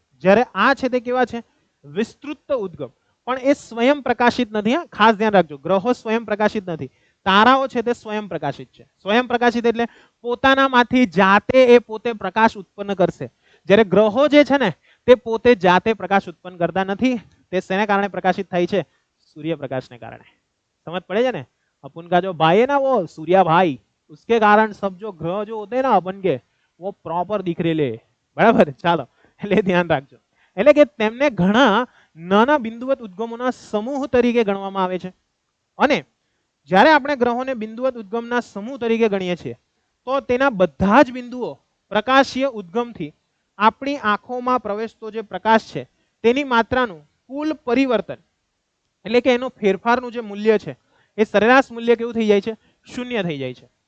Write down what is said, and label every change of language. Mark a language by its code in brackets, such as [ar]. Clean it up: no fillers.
[gu] જ્યારે આ છે તે કેવા છે? વિસ્તૃત ઉદ્ગમ. પણ એ સ્વયં પ્રકાશિત નથી. હા, ખાસ ધ્યાન રાખજો, ગ્રહો સ્વયં પ્રકાશિત નથી. તારાઓ છે તે સ્વયં પ્રકાશિત છે. સ્વયં પ્રકાશિત એટલે પોતાનામાંથી જાતે એ પોતે પ્રકાશ ઉત્પન્ન કરશે. જ્યારે ગ્રહો જે છે ને તે પોતે જાતે પ્રકાશ ઉત્પન્ન કરતા નથી. તે શેને કારણે પ્રકાશિત થાય છે? સૂર્યપ્રકાશને કારણે. [hi] समझ पड़े [gu] છે ને? [hi] अपन का जो भाई है ना वो सूर्या भाई, उसके कारण सब जो ग्रह जो होते हैं ना अपन के, वो प्रॉपर दिख रहे. [gu] बराबर? ચાલો, એટલે ધ્યાન રાખજો. એટલે કે તેમને ઘણા નાના બિંદુવત ઉદ્ગમોના સમૂહ તરીકે ગણવામાં આવે છે. અને જ્યારે આપણે ગ્રહોને બિંદુવત ઉદ્ગમના સમૂહ તરીકે ગણીએ છીએ તો તેના બધા જ બિંદુઓ પ્રકાશીય ઉદ્ગમથી આપણી આંખોમાં પ્રવેશતો જે પ્રકાશ છે તેની માત્રાનું કુલ પરિવર્તન, એટલે કે એનો ફેરફારનું જે મૂલ્ય છે એ સરેરાશ મૂલ્ય કેવું થઈ જાય છે? શૂન્ય થઈ જાય છે.